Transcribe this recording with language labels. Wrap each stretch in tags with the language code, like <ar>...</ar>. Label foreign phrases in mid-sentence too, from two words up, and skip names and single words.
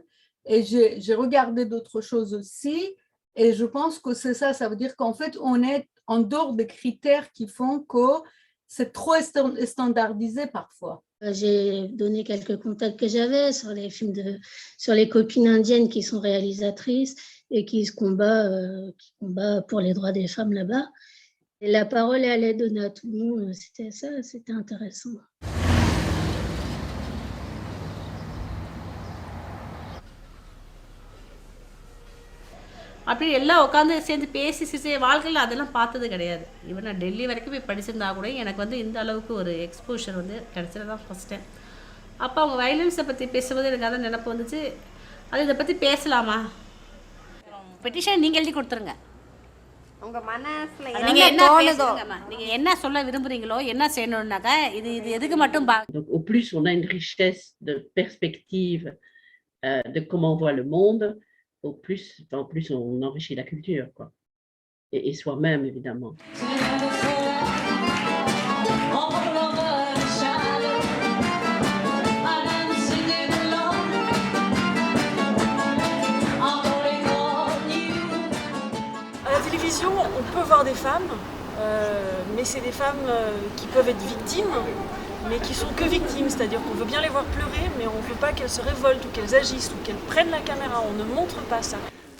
<fr>Et j'ai regardé d'autres choses aussi, et je pense que c'est ça, ça veut dire qu'en fait, on est en dehors des critères qui font que c'est trop standardisé parfois. J'ai donné quelques contacts que j'avais sur les films sur les copines indiennes qui sont réalisatrices et qui combattent pour les droits des femmes là-bas. Et la parole, elle est donnée à tout le monde. C'était ça, c'était intéressant.</fr> <ta>அப்படி எல்லாம் உட்காந்து சேர்ந்து பேசி வாழ்க்கையில் அதெல்லாம் பார்த்தது கிடையாது. ஈவன் நான் டெல்லி வரைக்கும் போய் படிச்சிருந்தா கூட எனக்கு வந்து இந்த அளவுக்கு ஒரு எக்ஸ்போஷர் வந்து கிடைச்சது தான்</ta> <en>first time.</en> <ta>அப்போ அவங்க வயலன்ஸை பற்றி பேசும்போது எனக்கு அதான் நினைப்பு வந்துச்சு, அது இதை பற்றி பேசலாமா? பெட்டிஷன் நீங்கள் எழுதி கொடுத்துருங்க. உங்கள் மனசில் நீங்கள் என்ன பேசுங்கம்மா, நீங்கள் என்ன சொல்ல விரும்புகிறீங்களோ என்ன செய்யணுன்னாக்கா இது எதுக்கு மட்டும்</ta> <fr>Au plus on a une richesse de perspective de comment on voit le monde, en plus on enrichit la culture, quoi. Et soi-même, évidemment. À la télévision, on peut voir des femmes, mais c'est des femmes qui peuvent être victimes, mais qui sont que victimes, c'est-à-dire qu'on veut bien les voir pleurer, mais on ne veut pas qu'elles se révoltent ou qu'elles agissent ou qu'elles prennent la caméra, on ne montre pas ça.</fr>